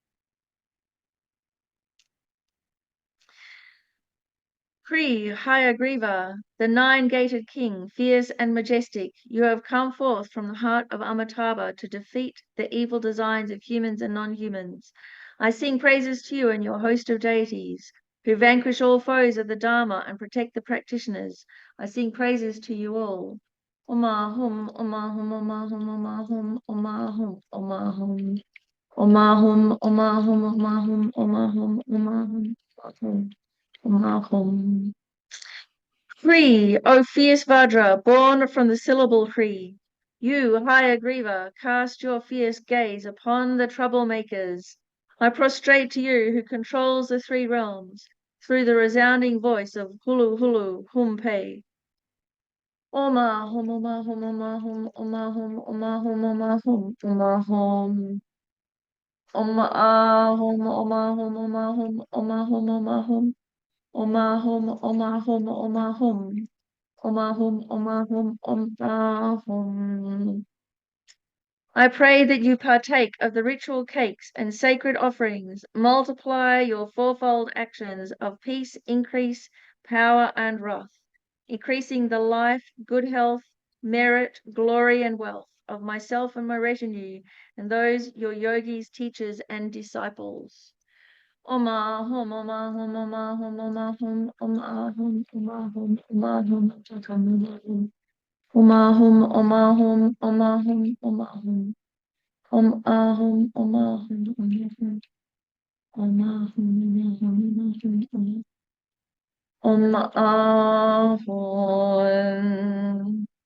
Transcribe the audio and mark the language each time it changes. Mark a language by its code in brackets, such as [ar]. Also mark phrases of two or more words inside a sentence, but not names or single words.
[en] Shri Hayagriva, the nine-gated king, fierce and majestic, you have come forth from the heart of Amitabha to defeat the evil designs of humans and non-humans. I sing praises to you and your host of deities, who vanquish all foes of the Dharma and protect the practitioners. I sing praises to you all. [sa] Om Ahum, Om Ahum, Om Ahum, Om Ahum, Om Ahum, Om Ahum. Om Ahum, Om Ahum, Om Ahum, Om Ahum, Om Ahum, Om Ahum. [en] Shri, O fierce Vajra, born from the syllable Shri, You, Hayagriva, cast your fierce gaze upon the troublemakers. I prostrate to you who controls the three realms through the resounding voice of [sa] Hulu Hulu Humpe. Oma hum oma hum oma hum oma hum oma hum oma hum oma hum oma hum oma hum oma hum oma hum oma hum oma hum oma hum oma hum oma hum oma hum oma hum. [en] I pray that you partake of the ritual cakes and sacred offerings. Multiply your fourfold actions of peace, increase, power, and wrath, increasing the life, good health, merit, glory, and wealth of myself and my retinue, and those your yogis, teachers, and disciples. [sa] Oma hum oma hum oma hum oma hum oma hum oma hum oma hum oma hum oma hum oma hum oma hum. Ahum, ahum, ahum, ahum, ahum.